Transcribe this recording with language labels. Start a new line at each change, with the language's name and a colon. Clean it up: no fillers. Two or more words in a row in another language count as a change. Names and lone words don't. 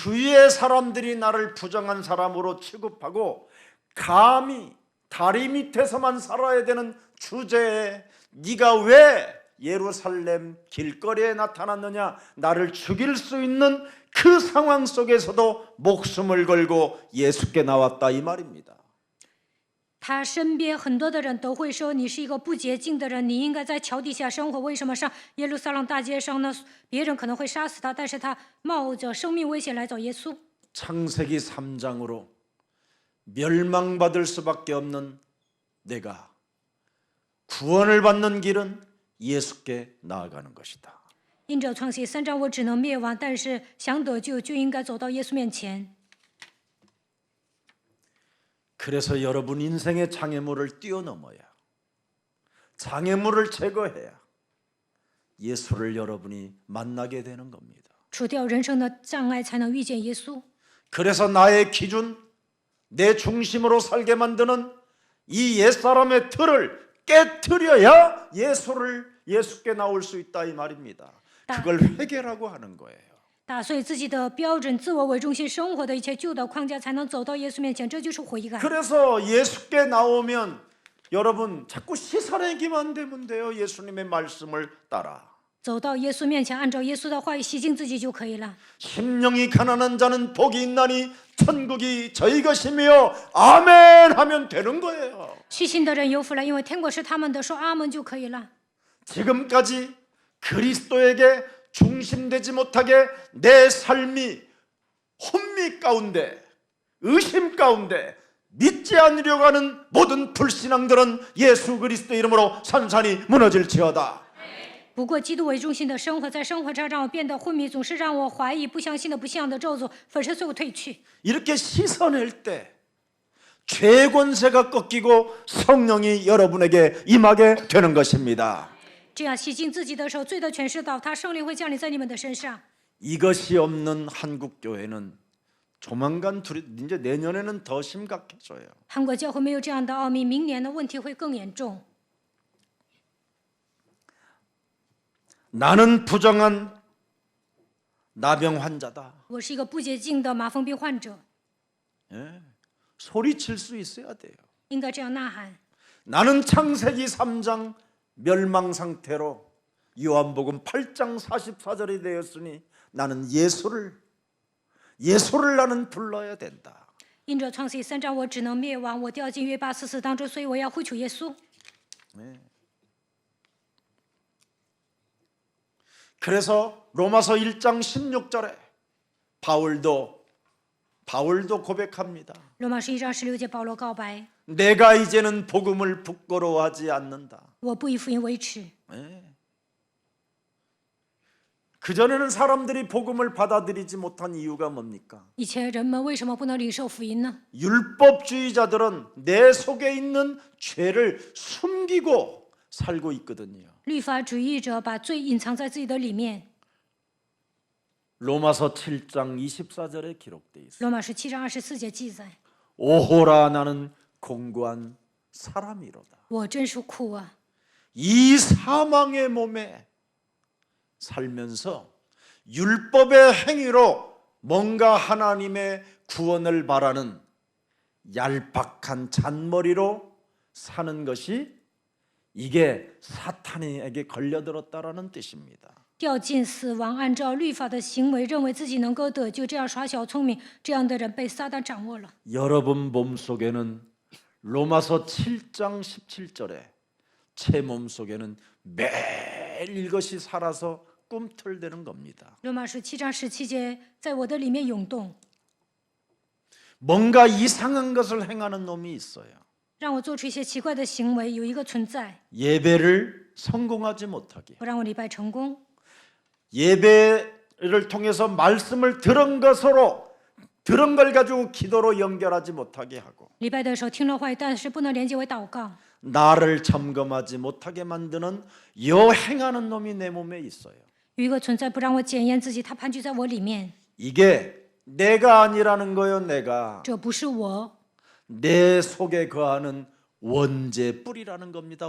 Korean: 주위의 사람들이 나를 부정한 사람으로 취급하고 감히 다리 밑에서만 살아야 되는 주제에 네가 왜 예루살렘 길거리에 나타났느냐, 나를 죽일 수 있는 그 상황 속에서도 목숨을 걸고 예수께 나왔다 이 말입니다.
Chinese: 他身边很多的人都会说你是一个不洁净的人，你应该在桥底下生活。为什么上耶路撒冷大街上呢？别人可能会杀死他，但是他冒着生命危险来找耶稣。
Korean: 창세기 3장으로 멸망받을 수밖에 없는 내가 구원을 받는 길은 예수께 나아가는 것이다.
Chinese: 因着创世3章，我只能灭亡，但是想得救就应该走到耶稣面前。
Korean: 그래서 여러분 인생의 장애물을 뛰어넘어야, 장애물을 제거해야 예수를 여러분이 만나게 되는 겁니다.
Chinese: 除掉人生的障碍，才能遇见耶稣。
Korean: 그래서 나의 기준, 내 중심으로 살게 만드는 이 옛사람의 틀을 깨트려야 예수께 나올 수 있다 이 말입니다. 그걸 회개라고 하는 거예요.
Chinese: 打碎自己的标准、自我为中心生活的一切旧的框架，才能走到耶稣面前，这就是悔改。
Korean: 그래서 예수께 나오면 여러분 자꾸 씻어내기만 되면 돼요. 예수님의 말씀을 따라.
Chinese: 走到耶稣面前，按照耶稣的话语洗净自己就可以了。
Korean: 심령이 가난한 자는 복이 있나니 천국이 저희 것이며 아멘 하면 되는 거예요.
Chinese: 虚心的人有福了，因为天国是他们的，说阿门就可以了。
Korean: 지금까지 그리스도에게 중심되지 못하게 내 삶이 혼미 가운데, 의심 가운데 믿지 않으려고 하는 모든 불신앙들은 예수 그리스도 이름으로 산산이 무너질지어다.
Chinese: 不过基督为中心的生活，在生活上让我变得昏迷，总是让我怀疑，不相信的不信仰的咒诅，粉身碎骨退去。
Korean: 이렇게 씻어낼 때 죄의 권세가 꺾이고 성령이 여러분에게 임하게 되는 것입니다.
Chinese: 这样洗净自己的时候，罪的权势倒塌，圣灵会降临在你们的身上。
Korean: 이것이 없는 한국 교회는 조만간 이제 내년에는 더 심각해져요.
Chinese: 韩国教会没有这样的奥秘，明年的问题会更严重。
Korean: 나는 부정한 나병 환자다.
Chinese: 我是一个不洁净的麻风病患者，
Korean: 예, 소리칠 수 있어야 돼요.
Chinese: 应该这样呐喊。
Korean: 나는 창세기 3장 멸망 상태로 요한복음 8장 44절이 되었으니 나는 예수를 나는 불러야 된다.
Chinese: 因着创世3章，我只能灭亡，我掉进约巴44当中，所以我要呼求耶稣。
Korean: 그래서 로마서 1장 16절에 바울도 고백합니다.
Chinese: 罗马书1章16节，保罗告白：
Korean: 내가 이제는 복음을 부끄러워하지 않는다.
Chinese: 我不以福音为耻。
Korean: 그전에는 사람들이 복음을 받아들이지 못한 이유가 뭡니까?
Chinese: 以前人们为什么不能领受福音呢？
Korean: 율법주의자들은 내 속에 있는 죄를 숨기고 살고 있거든요.
Chinese: 律法主义者把罪隐藏在自己的里面。
Korean: 로마서 7장 24절에 기록되어 있습니다.
Chinese: 罗马书7章24节记载：
Korean: 오호라 나는 공고한 사람이로다.
Chinese: 我真是苦啊！
Korean: 이 사망의 몸에 살면서 율법의 행위로 뭔가 하나님의 구원을 바라는 얄팍한 잔머리로 사는 것이 이게 사탄에게 걸려들었다라는 뜻입니다.
Chinese: 掉进死亡，按照律法的行为，认为自己能够得救，这样耍小聪明，这样的人被撒旦掌握了。
Korean: 여러분 몸속에는 로마서 7장 17절에 제 몸속에는 매일 이것이 살아서 꿈틀대는 겁니다.
Chinese: 罗马书7章17节，在我的里面涌动，
Korean: 뭔가 이상한 것을 행하는 놈이 있어요.
Chinese: 让我做出一些奇怪的行为。有一个存在，
Korean: 예배를 성공하지 못하게.
Chinese: 不让我礼拜成功。
Korean: 예배를 통해서 말씀을 들은 걸 가지고 기도로 연결하지 못하게 하고
Chinese: 礼拜的时候听了话语，但是不能连接为祷告。
Korean: 나를 점검하지 못하게 만드는 요 행하는 놈이 내 몸에 있어요.
Chinese: 有一个存在不让我检验自己，他盘踞在我里面。
Korean: 이게 내가 아니라는 거요. 내가
Chinese: 这不是我，
Korean: 내 속에 거하는 원죄 뿌리라는 겁니다.